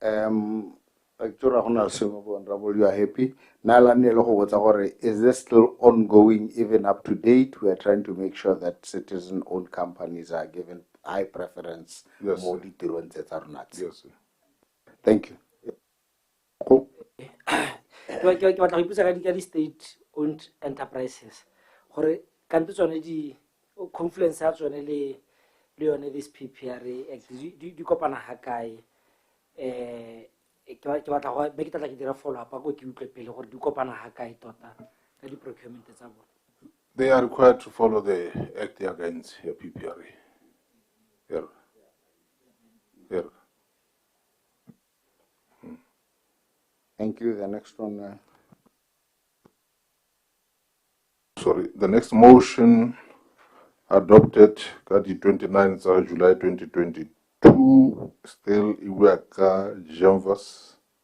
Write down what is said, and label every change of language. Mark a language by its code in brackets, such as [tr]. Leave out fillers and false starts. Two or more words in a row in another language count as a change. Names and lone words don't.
[en] Honorable, you are happy. Is this still ongoing, even up to date? We are trying to make sure that citizen-owned companies are given high preference. Yes, sir. Yes, sir. Thank you. [tn] Ke batla go ipotsa ka di [en] state-owned enterprises [tn] gore kante tsone di confluence ya tsone le yone [en] this PPRA Act [tn] di kopana ha kae ke batla go be ke tla ke dira [en] follow up [tn] go ke utlwe pele gore di kopana ha kae tota ka di procurement tsa bona. [en] They are required to follow the Act against PPRA. Here. Here. Thank you. The next one. Sorry, the next motion adopted the 29th of July 2022, still Iwaka Janvas.